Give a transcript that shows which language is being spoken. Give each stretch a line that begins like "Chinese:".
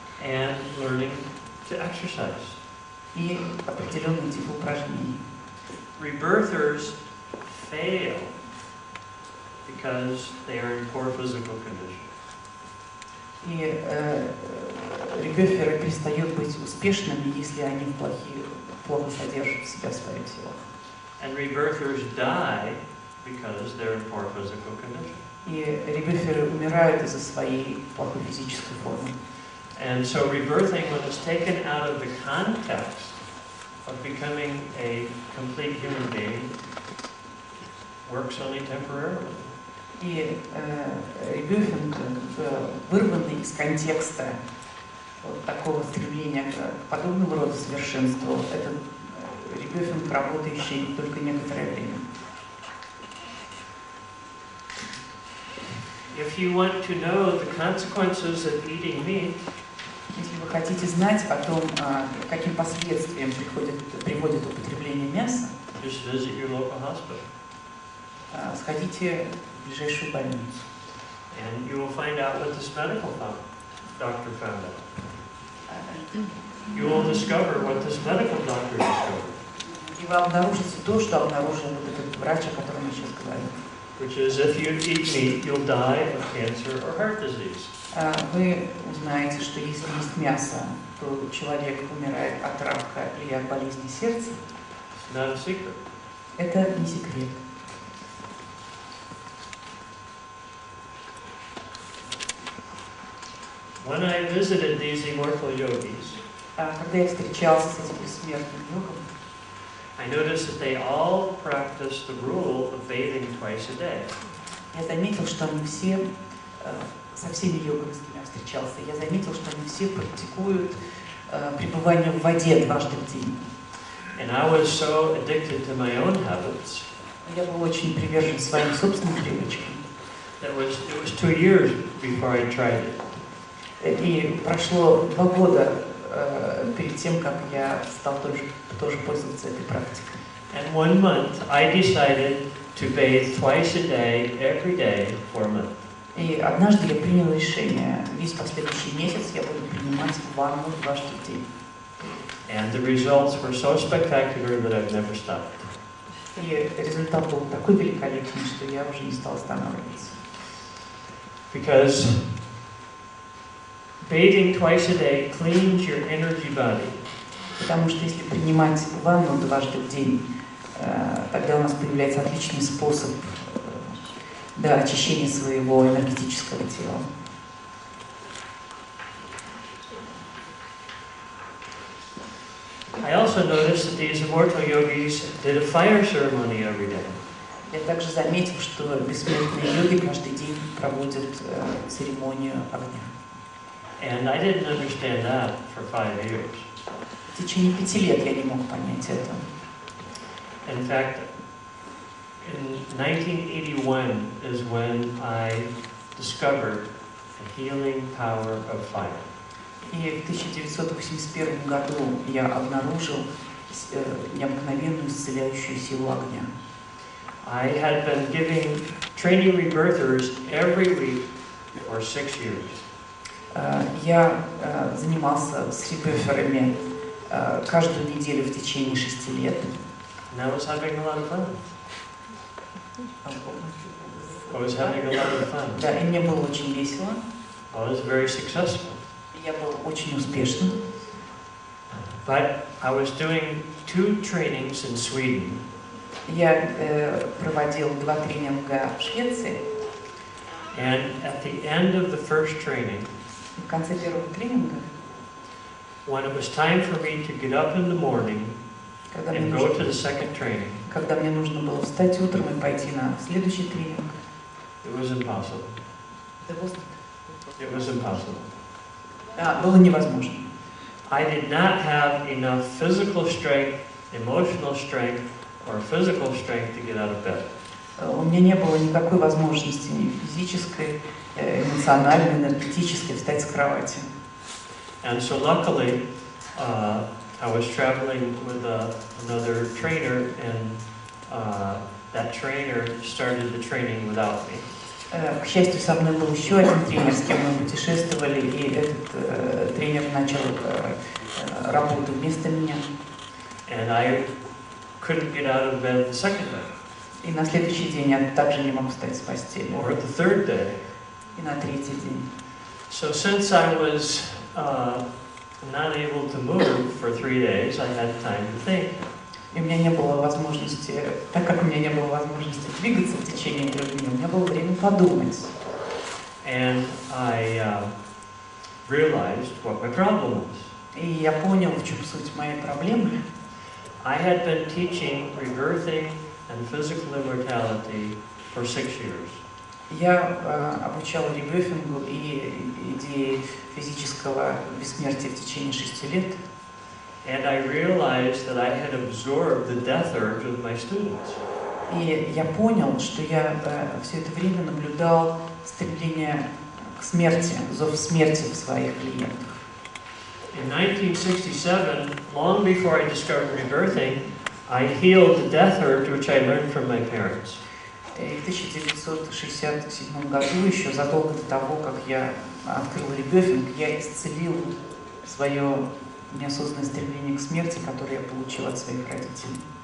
English: And learning to exercise.
Russian: И определенный тип упражнений.
English: Rebirthers fail because they are in poor physical condition.
Russian: И ребёферы перестают быть успешными, если они плохо содержат себя в своем теле.
English: And rebirthers die because they're in poor physical condition.
Russian: И ребёферы умирают из-за своей плохой физической формы.
English: And so rebirthing, when it's taken out of the context of becoming a complete human being, works only temporarily.
Russian: И ребёфинг, вырванный из контекста вот такого стремления к подобному роду совершенству, это ребёфинг, работающий только некоторое время.
English: If you want to know the consequences of eating meat,
Russian: Если вы хотите знать о том, каким последствиям приводит употребление мяса,
English: just visit your local hospital.
Russian: Сходите в ближайшую больницу.
English: And you will find out what this medical doctor found out. You will discover what this medical doctor discovered.
Russian: И вы обнаружите то, что обнаружил вот этот врач, о котором я сейчас говорю.
English: Which is, if you eat meat, you'll die of cancer or heart disease.
Russian: Вы узнаете, что если есть мясо, то человек умирает от рака или от болезни сердца.
English: It's not a secret.
Russian: Это не секрет.
English: When I visited these immortal yogis,
Russian: Когда я встречался с этим бессмертным йогом,
English: I noticed that they all practice the rule of bathing twice a day.
Russian: я заметил, что они все, со всеми йогами, с кем я встречался, я заметил, что они все практикуют пребывание в воде дважды в день.
English: And I was so addicted to my own habits
Russian: Я был очень привержен своим собственным привычкам.
English: that it was 2 years before I tried it.
Russian: И прошло 2 года перед тем, как я стал тоже пользоваться этой практикой.
English: And 1 month, I decided to bathe twice a day, every day, for a month.
Russian: И однажды я принял решение, весь последующий месяц я буду принимать ванну дважды в день.
English: And the results were so spectacular that I've never stopped.
Russian: И результат был такой великолепный, что я уже не стал останавливаться.
English: Because bathing twice a day cleans your energy body.
Russian: Потому что если принимать ванну дважды в день, тогда у нас появляется отличный способ очищения своего энергетического тела.
English: I also noticed that these immortal yogis did a fire ceremony every day.
Russian: Я также заметил, что бессмертные йоги каждый день проводят церемонию огня.
English: And I didn't understand that for 5 years.
Russian: В течение 5 лет я не мог понять это.
English: In fact, in 1981 is when I discovered the healing power of fire.
Russian: И в 1981 году я обнаружил необыкновенную исцеляющую силу огня.
English: I had been giving training rebirthers every week for 6 years.
Russian: Я занимался с ребёферами каждую неделю в течение 6 лет.
English: And I was having a lot of fun. I was having a lot of fun.
Russian: Да, и мне было очень весело.
English: I was very successful.
Russian: Я был очень успешным.
English: But I was doing 2 trainings in Sweden.
Russian: Я проводил 2 тренинга в Швеции.
English: And at the end of the first training,
Russian: В конце первого тренинга,
English: when it was time for me to get up in the morning and go to the second training,
Russian: когда мне нужно было встать утром и пойти на следующий тренинг,
English: it was impossible. It was impossible.
Russian: Было невозможно.
English: I did not have enough physical strength, emotional strength, or physical strength to get out of bed.
Russian: У меня не было никакой возможности ни физической, эмоциональной, энергетической встать с кровати.
English: And so luckily, I was traveling with another trainer, and that trainer started the training without me.
Russian: К счастью, со мной был еще один тренер, с кем мы путешествовали, и этот тренер начал работу вместо меня.
English: And I couldn't get out of bed the second day.
Russian: И на следующий день я также не мог встать с постели.
English: Or the third day.
Russian: И на третий день.
English: So since I was not able to move for 3 days, I had time to think.
Russian: И у меня не было возможности, так как у меня не было возможности двигаться в течение 3 дней, у меня было время подумать.
English: And I realized what my problem was.
Russian: И я понял, в чем суть моей проблемы.
English: I had been teaching rebirthing and physical immortality for 6 years.
Russian: Я обучал ребёфингу и идее физического бессмертия в течение 6 лет.
English: And I realized that I had absorbed the death urge of my students.
Russian: И я понял, что я все это время наблюдал стремление к смерти, зов смерти в своих клиентах.
English: In 1967, long before I discovered rebirthing, I healed the death urge which I learned from my parents.
Russian: И в 1967 году, еще задолго до того, как я открыл ребёфинг, я исцелил свое неосознанное стремление к смерти, которое я получил от своих родителей.